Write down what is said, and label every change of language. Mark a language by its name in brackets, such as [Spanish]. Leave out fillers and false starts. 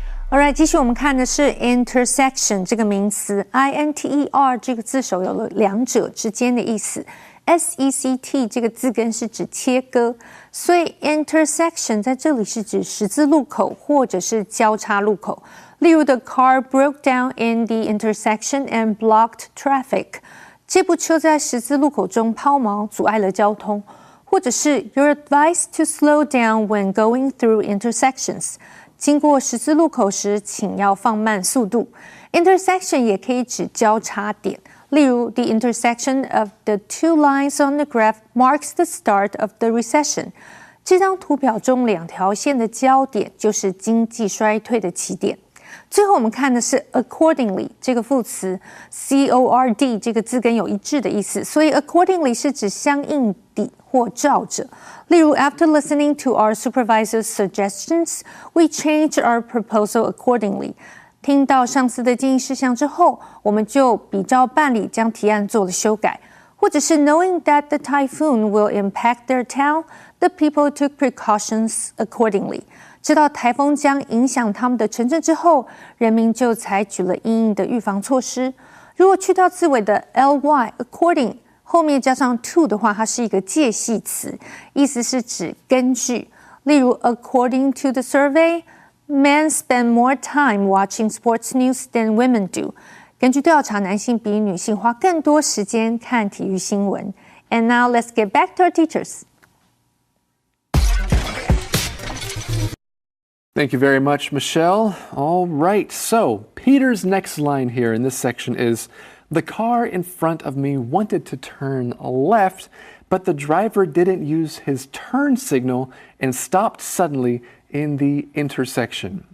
[English] Alright， [Chinese] 继续我们看的是 intersection 这个名词 ，I-N-T-E-R 这个字首有了两者之间的意思 ，S-E-C-T 这个字根是指切割，所以 intersection 在这里是指十字路口或者是交叉路口。例如 [English] The car broke down in the intersection and blocked traffic。 [Chinese] 这部车在十字路口中抛锚，阻碍了交通。或者是 [English] You're advised to slow down when going through intersections。 [Chinese] 经过十字路口时，请要放慢速度。 [English] Intersection [Chinese] 也可以指交叉点，例如 [English] The intersection of the two lines on the graph marks the start of the recession。 [Chinese] 这张图表中两条线的交点就是经济衰退的起点。最后我们看的是 accordingly 这个副词 ，C-O-R-D 这个字根有一致的意思，所以 accordingly 是指相应地或照着。例如 [English] ，After listening to our supervisor's suggestions, we changed our proposal accordingly. [Chinese] 听到上司的建议事项之后，我们就比照办理，将提案做了修改。或者是 [English] knowing that the typhoon will impact their town, the people took precautions accordingly. [Chinese] 知道台风将影响他们的城镇之后，人民就采取了因应的预防措施。如果去到字尾的 ly according 后面加上 to 的话，它是一个介系词，意思是指根据。例如 [English] according to the survey, men spend more time watching sports news than women do. [Chinese] 根据调查，男性比女性花更多时间看体育新闻。 [English] And now let's get back to our teachers. Thank you very much, Michelle. All right, so Peter's next line here in this section is, the car in front of me wanted to turn left, but the driver didn't use his turn signal and stopped suddenly in the intersection.